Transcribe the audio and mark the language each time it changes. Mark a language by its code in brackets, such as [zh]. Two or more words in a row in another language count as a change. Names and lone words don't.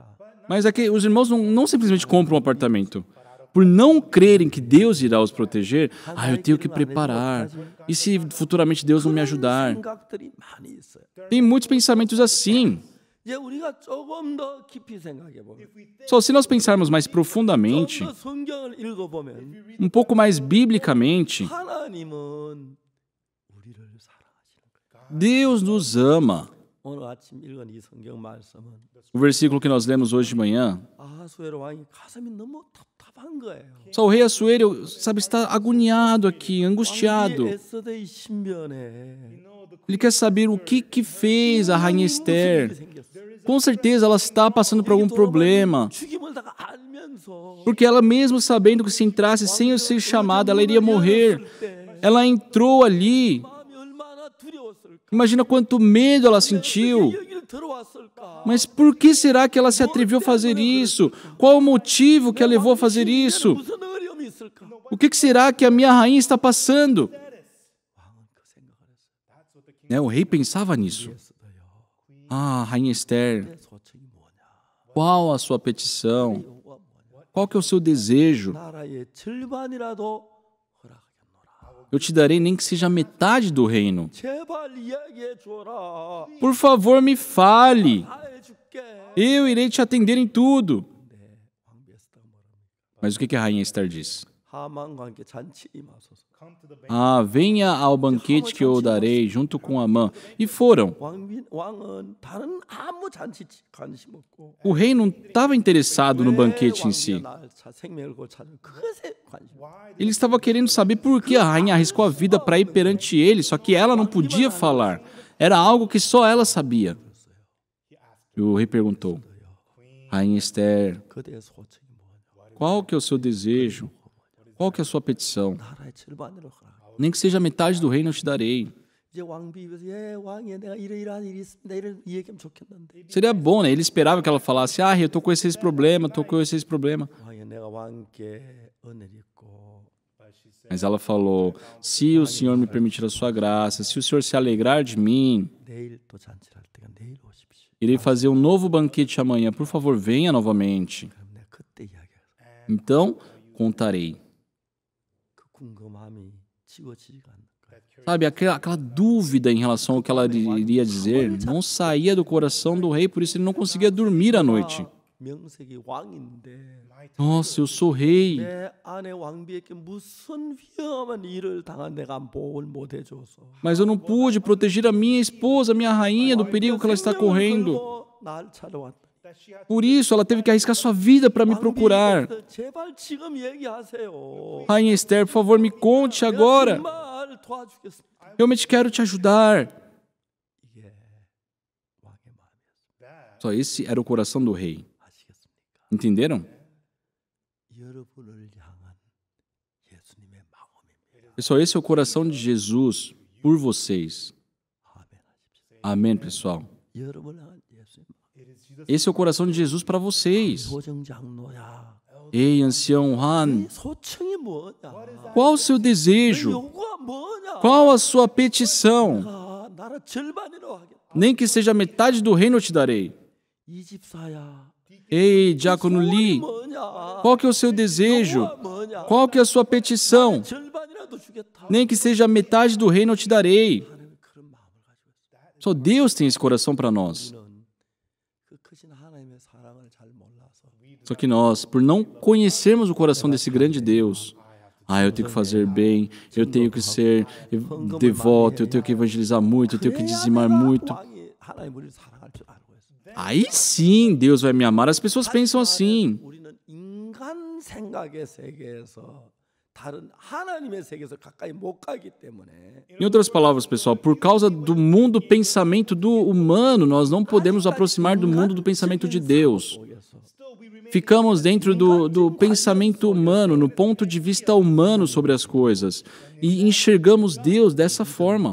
[pt] Mas é que os irmãos não simplesmente compram um apartamento. Por não crerem que Deus irá os proteger, eu tenho que preparar. E se futuramente Deus não me ajudar? [ko] 생각들이 많이 있어요. [pt] Tem muitos pensamentos assim. [ko] 이제 우리가 조금 더 깊이 생각해 보면, [pt] Só se nós pensarmos mais profundamente, [ko] 좀 더 성경을 읽어보면 [pt] um pouco mais biblicamente, [ko] 하나님은 우리를 사랑하시는 거예요. [pt] Deus nos ama. [ko] 오늘 아침 읽은 이 성경 말씀은 [pt] O versículo que nós lemos hoje de manhã, [ko] 아하수에로 왕이 가슴이 너무 답답한 거예요. [pt] só o rei Assuero, está agoniado aqui, angustiado. [ko] 왕비 에스더의 신변에 [pt] Ele quer saber o que fez a rainha Esther. Com certeza ela está passando por algum problema. [ko] 죽임을 다 알면서 알면서 [pt] Porque ela mesmo sabendo que se entrasse sem eu ser chamada, ela iria morrer. Ela entrou ali. [ko] 마음이 얼마나 두려웠을까? [pt] Imagina quanto medo ela sentiu. [ko] 여기를 들어왔을까? [pt] Mas por que será que ela se atreveu a fazer isso? Qual o motivo que a levou a fazer isso? [ko] 무슨 어려움이 있을까? [pt] O que será que a minha rainha está passando? [ko] 왕은 그 생각을 했어요. [pt] O rei pensava nisso. Ah, rainha Esther, [ko] 내 소청이 뭐냐? [pt] qual a sua petição? [ko] 요구가 뭐냐? [pt] Qual que é o seu desejo? [ko] 나라의 절반이라도 허락하겠노라. [pt] Eu te darei nem que seja metade do reino. [ko] 제발 이야기해 줘라. [pt] Por favor, me fale. [ko] 다 해줄게. [pt] Eu irei te atender em tudo. [ko] 왕비 에스더가 뭐랍니까? [pt] Mas o que a rainha Esther diz? [ko] 하만과 함께 잔치 임하소서. [pt] Ah, venha ao banquete que eu darei junto com Amã. E foram. [ko] 왕은 다른 아무 잔치 관심 없고 [pt] O rei não estava interessado no banquete em si. [ko] 생명을 걸고 찾는 그것에 관심. [pt] Ele estava querendo saber por que a rainha arriscou a vida para ir perante ele, só que ela não podia falar. Era algo que só ela sabia. E o rei perguntou: Rainha Esther, [ko] 그대의 소청이 뭐냐? [pt] qual que é o seu desejo? Qual que é a sua petição? [ko] 나라의 절반으로 허락. [pt] Nem que seja metade do reino eu te darei. [ko] 이제 왕비 입에서 왕이 내가 이러이러한 일이 있습니다. 이런 얘기하면 좋겠는데. [pt] Seria bom, né? Ele esperava que ela falasse: Ah, eu tô com esse problema, tô com esse problema. [ko] 왕이 내가 왕께 은혜를 입고 [pt] Mas ela falou: Se o Senhor me permitir a sua graça, se o Senhor se alegrar de mim, [ko] 내일 또 잔치를 할 때가 내일 오십시오. [pt] irei fazer um novo banquete amanhã. Por favor, venha novamente. [ko] 그럼 내가 그때 이야기해서 [pt] Então, contarei. [ko] 그 궁금함이 지워지지가 않는 거예요. [pt] Sabe, aquela dúvida em relação ao que ela iria dizer não saía do coração do rei, por isso ele não conseguia dormir à noite. [ko] 명색이 왕인데 [pt] Nossa, eu sou rei. [ko] 내 아내 왕비에게 무슨 위험한 일을 당한 내가 보호를 못 해줘서 [pt] Mas eu não pude proteger a minha esposa, a minha rainha, do perigo que ela está correndo. [ko] 날 찾아왔다. [pt] Por isso, ela teve que arriscar sua vida para me procurar. [ko] 제발 지금 얘기하세요. [pt] Rainha Esther, por favor, me conte agora. [ko] 정말 도와주겠습니다. [pt] Realmente quero te ajudar. [ko] 이게 왕의 마음이었습니다. [pt] Só esse era o coração do rei. [ko] 아시겠습니까? [pt] Entenderam? [ko] 여러분을 향한 예수님의 마음입니다. [pt] Pessoal, esse é o coração de Jesus por vocês. [ko] 아멘 하십시오. [pt] Amém, pessoal? [ko] 여러분을 향한 예수님. [pt] Esse é o coração de Jesus para vocês. [ko] 소정장로야. [pt] Ei, ancião Han, [ko] 소청이 뭐냐? [pt] qual o seu desejo? [ko] 요구가 뭐냐? [pt] Qual a sua petição? [ko] 아, 나라 절반이라고 하겠다. [pt] Nem que seja metade do reino eu te darei. [ko] 이 집사야. [pt] Ei, Diácono Lee, [ko] 뭐냐? [pt] qual que é o seu desejo? [ko] 요구가 뭐냐? [pt] Qual que é a sua petição? [ko] 절반이라도 주겠다. [pt] Nem que seja metade do reino eu te darei. [ko] 하나님은 그런 마음을 가지고 있습니다. [pt] Só Deus tem esse coração para nós. [ko] 우리는 그 크신 하나님의 사랑을 잘 몰라서 [pt] Só que nós, por não conhecermos o coração desse grande Deus, eu tenho que fazer bem, eu tenho que ser devoto, eu tenho que evangelizar muito, eu tenho que dizimar muito. [ko] 왕이 하나님 우리를 사랑할 줄 알고 있습니다. [pt] Aí sim Deus vai me amar. As pessoas pensam assim. [ko] 우리는 인간 생각의 세계에서 다른 하나님의 세계에서 가까이 못 가기 때문에 [pt] Em outras palavras, pessoal, por causa do mundo pensamento do humano, nós não podemos nos aproximar do mundo do pensamento de Deus. [ko] 속에서 [pt] Ficamos dentro do pensamento humano, no ponto de vista humano sobre as coisas, e enxergamos Deus dessa forma.